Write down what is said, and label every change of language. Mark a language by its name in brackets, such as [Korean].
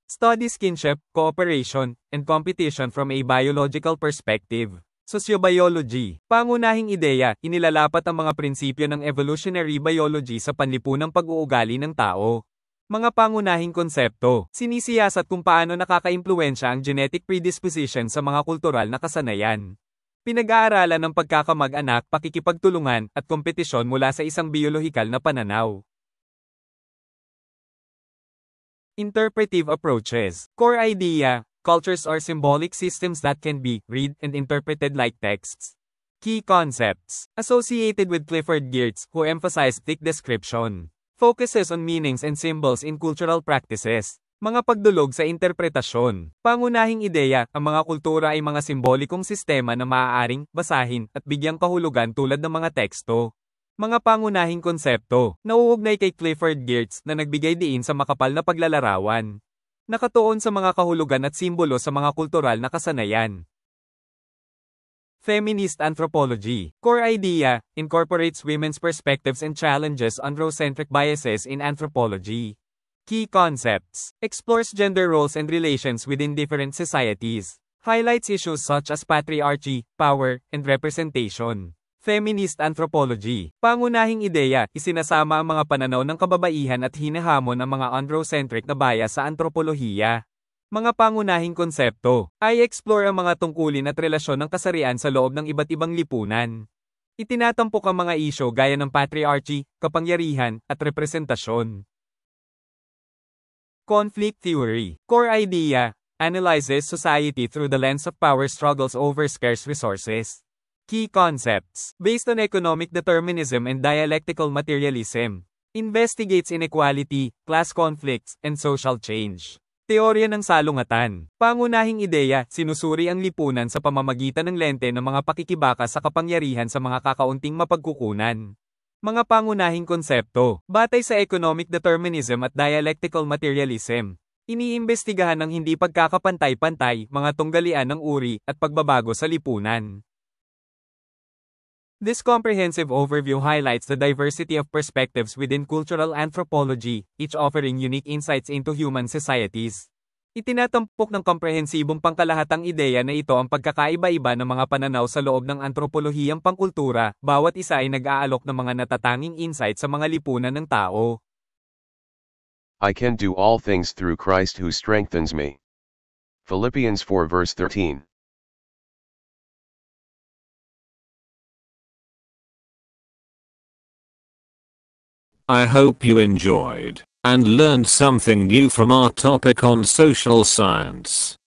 [English] Studies kinship, cooperation, and competition from a biological perspective. Sociobiology. [Filipino] Pangunahing ideya, inilalapat ang mga prinsipyo ng evolutionary biology sa panlipunang pag-uugali ng tao. Mga pangunahing konsepto. Sinisiyasat kung paano nakakaimpluwensya ang genetic predisposition sa mga kultural na kasanayan. Pinag-aaralan ng pagkakamag-anak, pakikipagtulungan, at kompetisyon mula sa isang biolohikal na pananaw. [English] Interpretive approaches. Core idea, cultures are symbolic systems that can be read and interpreted like texts. Key concepts. Associated with Clifford Geertz, who emphasized thick description. Focuses on meanings and symbols in cultural practices. [Filipino] Mga pagdulog sa interpretasyon. Pangunahing ideya, ang mga kultura ay mga simbolikong sistema na maaaring basahin at bigyang kahulugan tulad ng mga teksto. Mga pangunahing konsepto, nauugnay kay Clifford Geertz na nagbigay diin sa makapal na paglalarawan. Nakatuon sa mga kahulugan at simbolo sa mga kultural na kasanayan. [English] Feminist anthropology. Core idea, incorporates women's perspectives and challenges androcentric biases in anthropology. Key concepts. Explores gender roles and relations within different societies. Highlights issues such as patriarchy, power, and representation. Feminist anthropology. [Filipino] Pangunahing ideya, isinasama ang mga pananaw ng kababaihan at hinahamon ang mga androcentric na bias sa antropolohiya. Mga pangunahing konsepto, ay [English] explore [Filipino] ang mga tungkulin at relasyon ng kasarian sa loob ng iba't ibang lipunan. Itinatampok ang mga isyo gaya ng [English] patriarchy, [Filipino] kapangyarihan, at representasyon. [English] Conflict theory. Core idea, analyzes society through the lens of power struggles over scarce resources. Key concepts. Based on economic determinism and dialectical materialism. Investigates inequality, class conflicts, and social change. [Filipino] Teorya ng salungatan. Pangunahing ideya, sinusuri ang lipunan sa pamamagitan ng lente ng mga pakikibaka sa kapangyarihan sa mga kakaunting mapagkukunan. Mga pangunahing konsepto. Batay sa [English] economic determinism [Filipino] at [English] dialectical materialism. [Filipino] Iniimbestigahan ng hindi pagkakapantay-pantay, mga tunggalian ng uri, at pagbabago sa lipunan. [English] This comprehensive overview highlights the diversity of perspectives within cultural anthropology, each offering unique insights into human societies. [Filipino] Itinatampok ng komprehensibong pangkalahatang ideya na ito ang pagkakaiba-iba ng mga pananaw sa loob ng antropolohiyang pangkultura, bawat isa ay nag-aalok ng mga natatanging insight sa mga lipunan ng tao. [English] I can do all things through Christ who strengthens me. Philippians 4 verse 13. I hope you enjoyed and learned something new from our topic on social science.